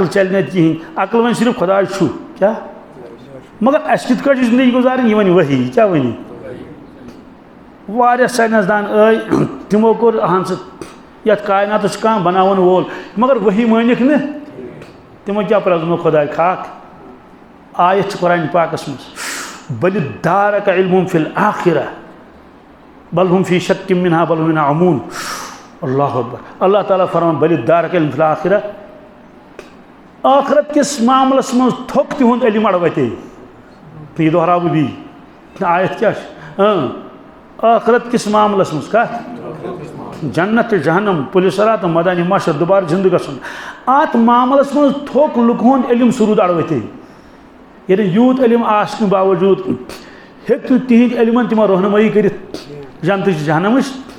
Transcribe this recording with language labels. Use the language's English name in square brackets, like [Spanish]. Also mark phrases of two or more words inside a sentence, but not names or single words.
[Kashmiri] چلہِ نہٕ اَتہِ کِہیٖنۍ عقل وَنہِ صرف خۄداے چھُ کیٛاہ مگر اَسہِ کِتھ کٲٹھۍ چھِ زندگی گُزارٕنۍ یہِ وَنہِ ؤحی یہِ کیٛاہ وَنہِ واریاہ ساینس دان ٲے تِمو کوٚر اہن سا یَتھ کایناتَس چھُ کانٛہہ بناوَن وول مگر ؤحی مٲنِکھ نہٕ تِمو کیٛاہ پرٛزنو خۄداے خاک آیت چھِ قرآنِ پاکَس منٛز [Arabic] بلِ دارَکَ عِلمُم فِی الآخِرہ بل ہُم فی شَکٍ مِنہا بل ہُم مِنہا عموٗن اللہ اکبر [Kashmiri] اللہ تعالیٰ فرمان [Arabic] بلِ دارَکَ عِلمُم فِی الآخِرہ [Kashmiri] ٲخرت کِس معاملَس منٛز تھوٚک تِہُنٛد علم اَڑوَتے یہِ دۄہراو بہٕ بیٚیہِ آیت کیٛاہ چھِ ٲخرت کِس معاملَس منٛز کَتھ جنت تہٕ جہنم پُلہِ صراط تہٕ مٲدانِ محشر دُبارٕ زِندٕ گژھُن اَتھ معاملَس منٛز تھوٚک لُکہٕ ہُنٛد علم سُہ روٗد اَڑوَتے ییٚلہِ یوٗت علم آسنہٕ باوجوٗد ہیٚکہِ نہٕ تِہنٛدۍ علمَن تِمن رہنمٲیی کٔرِتھ جنتٕچ جہنمٕچ